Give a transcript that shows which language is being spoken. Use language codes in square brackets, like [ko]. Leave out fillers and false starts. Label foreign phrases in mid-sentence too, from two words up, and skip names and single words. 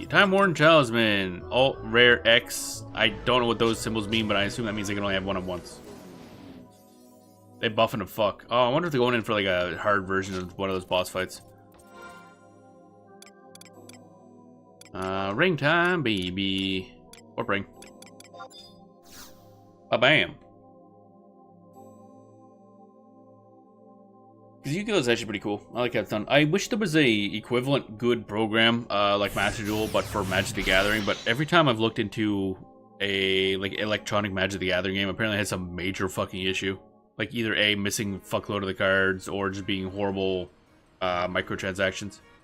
[en] Time Worn Talisman. Alt Rare X. I don't know what those symbols mean, but I assume that means I can only have one of once. They buffing the fuck. Oh, I wonder if they're going in for like a hard version of one of those boss fights. Ring time, baby. Warp ring. Ba-bam. Because Yu-Gi-Oh! Is actually pretty cool. I like how it's done. I wish there was a equivalent good program, like Master Duel, but for Magic the Gathering. But every time I've looked into a like electronic Magic the Gathering game, apparently it has some major fucking issue. Like either A, missing fuckload of the cards, or just being horrible microtransactions.